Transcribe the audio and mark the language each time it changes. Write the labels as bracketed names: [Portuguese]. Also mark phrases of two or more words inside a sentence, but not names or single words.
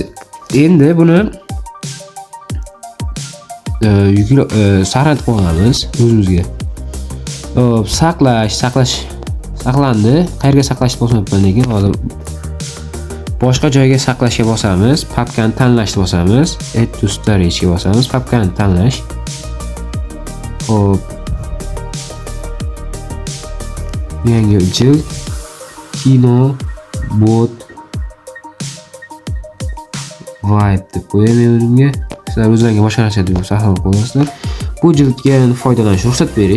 [Uzbek] Endi buni saqlanib qo'yamiz o'zimizga. Saqlandi. Qayerga saqlashni bosmayapman lekin hozir boshqa joyga saqlashga bosamiz. Papkani tanlashni bosamiz. [English] Add to storage [Uzbek] ga bosamiz. Papkani tanlash. Xo'p. Yangi jild kino bot vibe deb qo'yaman o'zimga. Sizlar o'zlaringiz boshqa narsa deb saqlab qo'yasizlar. Bu jildga foydalanishga ruxsat berish.